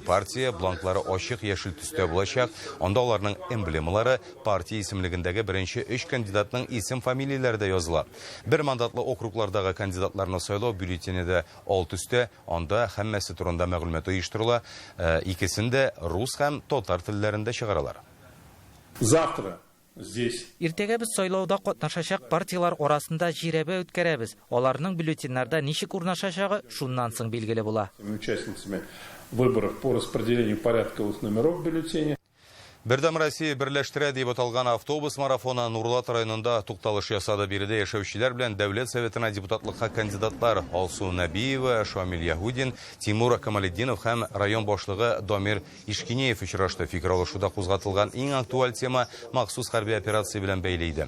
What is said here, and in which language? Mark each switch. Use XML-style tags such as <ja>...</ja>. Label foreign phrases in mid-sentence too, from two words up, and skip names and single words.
<tt>Партия бланклары ачык яшел төстә булачак. Анда аларның эмблемалары партия исемлегендәге беренче 3 кандидатның исем-фамилияләре языла. Бер мандатлы округлардагы кандидатларны сайлау бюллетенедә alt өстә, анда һәммәсе турында мәгълүмат оештырыла. Икесендә рус һәм татар телләрендә чыгаралар.</tt> <ru>Завтра здесь.</ru> <tt>Иртәгә без сайлауда катнашачак партиялар арасында җирәбә үткәрәбез. Аларның бюллетеннарда ничек урнашачагы шуннан соң билгеле була.</tt> <ru>Участницами выборов по распределению порядковых номеров бюллетеней.</ru> <tt>Бердәм Россия берләштерә дип аталган автобус марафоны Нурлат районында тукталыш ясады. Биредә яшәүчеләр белән Дәүләт Советына депутатлыкка кандидатлар Алсу Нәбиева, Шамил Яһудин, Тимур Камалетдинов һәм район башлыгы Дамир Ишкинеев очрашты. Фикер алышуда кузгатылган иң актуаль тема махсус хәрби операция белән бәйле иде.</tt>